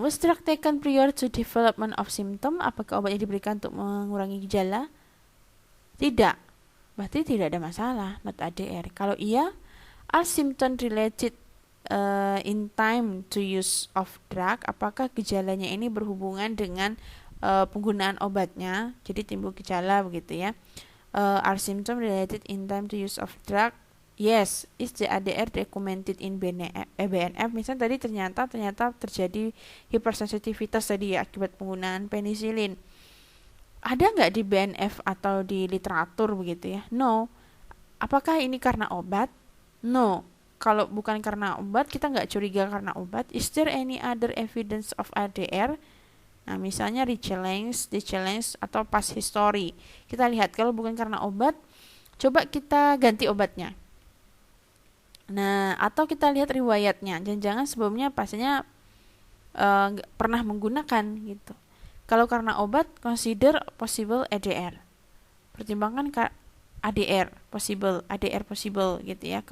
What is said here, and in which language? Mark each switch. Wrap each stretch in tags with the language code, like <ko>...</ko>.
<en>Was drug taken prior to development of symptom?</en> <id>Apakah obatnya diberikan untuk mengurangi gejala? Tidak. Berarti tidak ada masalah,</id> <en>not ADR.</en> <id>Kalau iya,</id> <en>are symptom related in time to use of drug?</en> <id>Apakah gejalanya ini berhubungan dengan penggunaan obatnya, jadi timbul gejala begitu ya.</id> <en>Are symptom related in time to use of drug? Yes. Is the ADR documented in BNF?</en> <id>Misalnya tadi ternyata terjadi hipersensitivitas tadi ya, akibat penggunaan penisilin. Ada nggak di BNF atau di literatur begitu ya? No. Apakah ini karena obat? No. Kalau bukan karena obat, kita nggak curiga karena obat.</id> <en>Is there any other evidence of ADR?</en> <id>Nah, misalnya re-challenge atau past history. Kita lihat kalau bukan karena obat, coba kita ganti obatnya. Nah, atau kita lihat riwayatnya. Jangan-jangan sebelumnya pasiennya pernah menggunakan gitu. Kalau karena obat,</id> <en>consider possible ADR.</en> <id>Pertimbangkan ADR possible gitu ya.</id>